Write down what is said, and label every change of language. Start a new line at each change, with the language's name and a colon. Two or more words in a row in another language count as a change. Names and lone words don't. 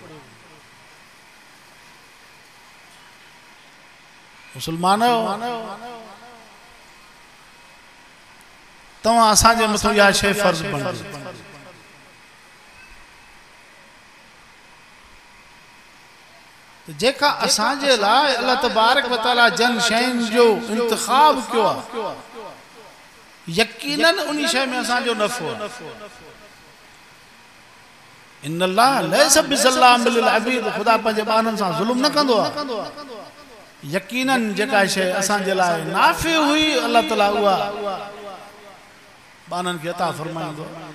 Sindhi: मुसलमानो, तव्हां असांजे मथां इहा शइ फर्ज़ बणिजी। जेका असांजे लाइ
Arabic: الله تبارك وتعالى
Sindhi: जन शयुनि जो इंतखाब कयो आहे, यकीनन उन शइ में असांजो नफ़ो आहे।
Arabic: إن الله ليس بظلام للعبيد.
Sindhi: खुदा पंहिंजे ॿारनि सां ज़ुल्म न कंदो आहे। यकीनन जेका शइ असांजे लाइ नाफ़े हुई,
Arabic: الله تعالى
Sindhi: उहा बानन खे अता फरमाईंदो।